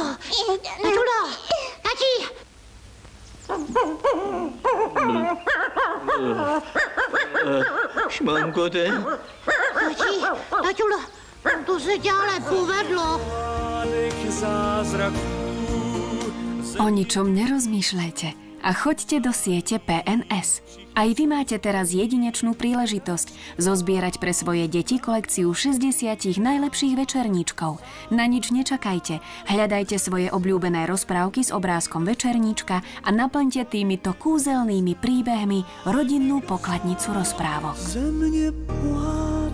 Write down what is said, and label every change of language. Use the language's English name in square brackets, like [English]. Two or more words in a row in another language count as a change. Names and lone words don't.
[Czech] Taťulda, tati. Šmankote. Taťulda, to se tě ale povedlo. [Slovak] O ničom nerozmýšľajte a choďte do siete PNS. Aj vy máte teraz jedinečnú príležitosť zozbierať pre svoje deti kolekciu 60 najlepších večerníčkov. Na nič nečakajte, hľadajte svoje obľúbené rozprávky s obrázkom večerníčka a naplňte týmito kúzelnými príbehmi rodinnú pokladnicu rozprávok.